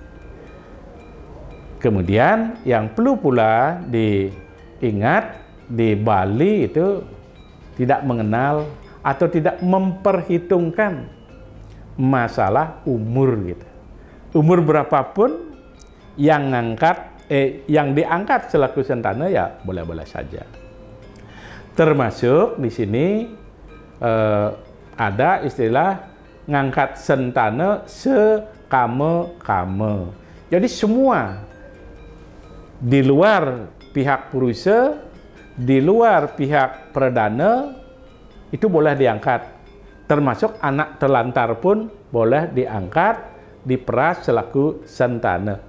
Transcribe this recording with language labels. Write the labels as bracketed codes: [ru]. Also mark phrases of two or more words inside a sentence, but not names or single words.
[id] Kemudian yang perlu pula diingat, di Bali itu tidak mengenal atau tidak memperhitungkan masalah umur gitu. Umur berapapun yang diangkat selaku sentana ya boleh-boleh saja. Termasuk di sini ada istilah [ban] ngangkat sentana sekame-kame. [id] Jadi semua di luar pihak purusa, di luar pihak perdana itu boleh diangkat. Termasuk anak terlantar pun boleh diangkat, diperas selaku sentana.